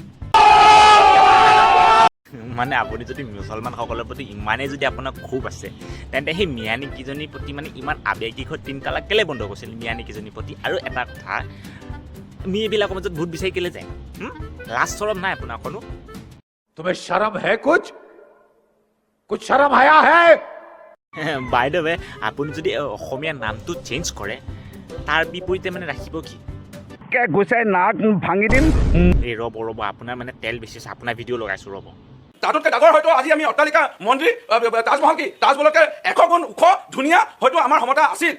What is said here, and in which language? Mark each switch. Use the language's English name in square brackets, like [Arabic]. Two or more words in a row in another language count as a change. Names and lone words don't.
[Assamese] মানে আপুনি যদি মুছলমানসকলৰ প্ৰতি ইমানেই যদি আপোনাৰ ক্ষোভ আছে তেন্তে সেই মিয়ানীকেইজনীৰ প্ৰতি মানে ইমান আৱেগিক হৈ 3 তালাক কেলৈ বন্ধ কৰিছিল মিয়ানীকেইজনীৰ প্ৰতি আৰু এটা কথা এইবিলাকৰ মাজত ভোট বিচাৰি কেলৈ যায় লাজ চৰম নাই আপোনাৰ অকণো [Hindi] तुम्हें शर्म है कुछ शर्म आया है [English] by the way [Assamese] আপুনি যদি অসমীয়া নামটো চেঞ্জ কৰে তাৰ বিপৰীতে মানে ৰাখিব কি গৈছে নাক ভাঙি দিম এই ৰ'ব আপোনাৰ মানে তেল বেছি আছে আপোনাৰ ভিডিঅ' লগাইছোঁ ৰ'ব তাতোতকৈ ডাঙৰ হয়তো আজি আমি অট্টালিকা মন্দিৰ তাজমহল কি তাজমহলকে 100 গুণ ওখ ধুনীয়া হয়তো আমাৰ ক্ষমতা আছিল